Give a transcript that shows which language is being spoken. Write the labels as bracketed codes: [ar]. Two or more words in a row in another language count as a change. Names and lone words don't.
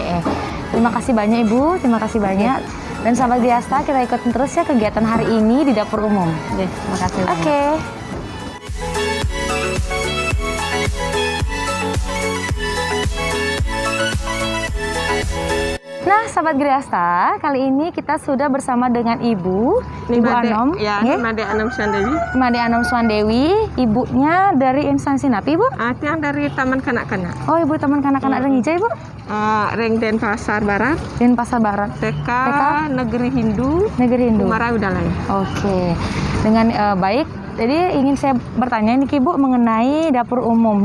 [id] Terima kasih banyak Ibu, terima kasih banyak. Dan sahabat Griasta, kita ikutin terus ya kegiatan hari ini di dapur umum. Terima kasih. Oke. Nah, sahabat Griasta, kali ini kita sudah bersama dengan Ibu Anom, Ya, nggih? Made Anom Sandewi. Made Anom Swandewi, ibunya dari instansi napi, Bu? Yang dari Taman Kanak-Kanak. Oh, Ibu teman kanak-kanak Rengija, Ibu? Reng Denpasar Barat, Dan Pasar Barat, TK Negeri Hindu, Negeri Hindu. Kumara Widalaya. Oke, dengan baik. Jadi ingin saya bertanya nih Ibu mengenai dapur umum.